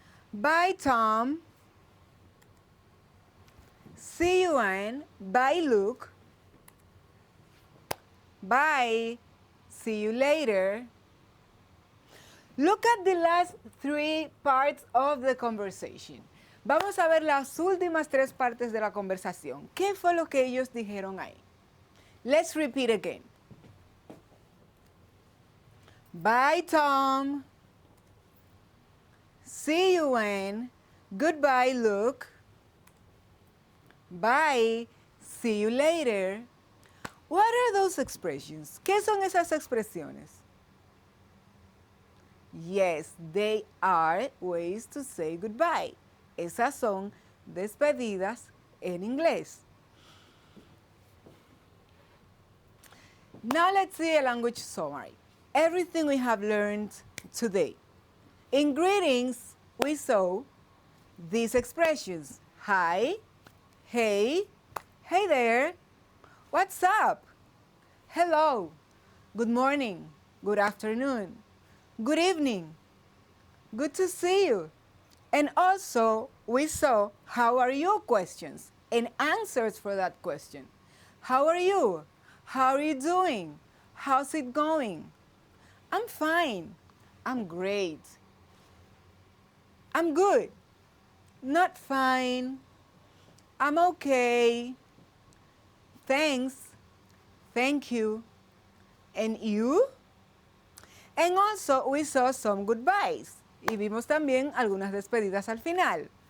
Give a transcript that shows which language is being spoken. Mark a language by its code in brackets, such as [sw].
[en] Bye, Tom. See you, Anne. Bye, Luke. Bye. See you later. Look at the last three parts of the conversation. [es] Vamos a ver las últimas tres partes de la conversación. ¿Qué fue lo que ellos dijeron ahí? [en] Let's repeat again. Bye, Tom. See you, Anne. Goodbye, Luke. Bye. See you later. What are those expressions? [es] ¿Qué son esas expresiones? [en] Yes, they are ways to say goodbye. [es] Esas son despedidas en inglés. [en] Now let's see a language summary. Everything we have learned today. In greetings, we saw these expressions. Hi, hey, hey there, what's up, hello, good morning, good afternoon, good evening, good to see you. And also, we saw how are you questions and answers for that question. How are you? How are you doing? How's it going? I'm fine. I'm great. I'm good. Not fine. I'm okay. Thanks. Thank you. And you? And also we saw some goodbyes. [es] Y vimos también algunas despedidas al final.